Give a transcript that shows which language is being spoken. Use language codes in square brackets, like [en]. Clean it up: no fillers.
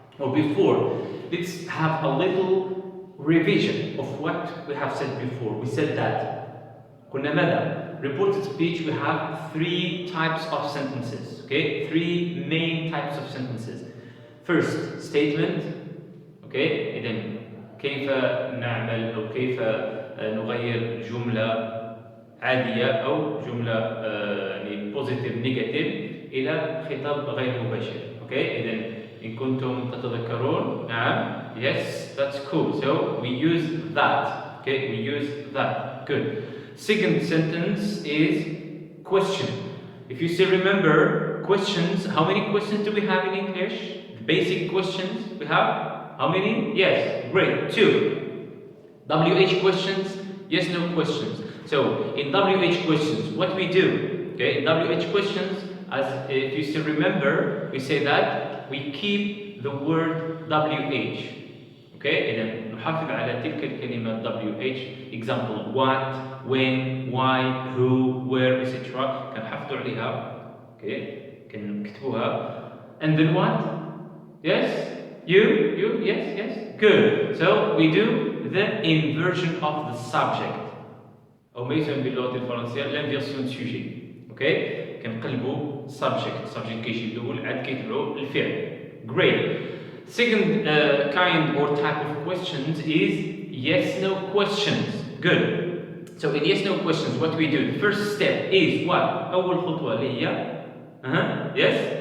[en] Or before, let's have a little revision of what we have said before. We said that [ar] قلنا ماذا؟ [en] Reported speech, we have three types of sentences, okay? Three main types of sentences. First, statement, okay? [ar] إذن كيف نعمل أو كيف نغير جملة عادية أو جملة يعني [en] positive, negative [ar] إلى خطاب غير مباشر, okay? إذن إن كنتم تتذكرون, نعم, [en] yes, that's cool. So we use that, okay? We use that, good. Second sentence is question. If you still remember questions, how many questions do we have in English? The basic questions we have? How many? Yes, great, 2. WH questions, yes, no questions. So in WH questions, what we do? Okay, in WH questions, as if you still remember, we say that we keep the word WH. [ar] Okay, إذا نحافظ على تلك الكلمة WH. [en] Example: what, when, why, who, where, etc. [ar] كنحافظوا عليها. [en] Okay, [ar] كنكتبوها. [en] And then what? Yes, you, yes, good. So we do the inversion of the subject. [ar] أو ما يسمى باللغة الفرنسية [fr] l'inversion de sujet. [ar] Okay, كنقلبوا subject كيجي الأول عاد كيتبعوا الفعل. [en] Great. Second kind or type of questions is yes-no questions. Good. So in yes-no questions, what we do? The first step is what? [ar] أول خطوة اللي هي yes?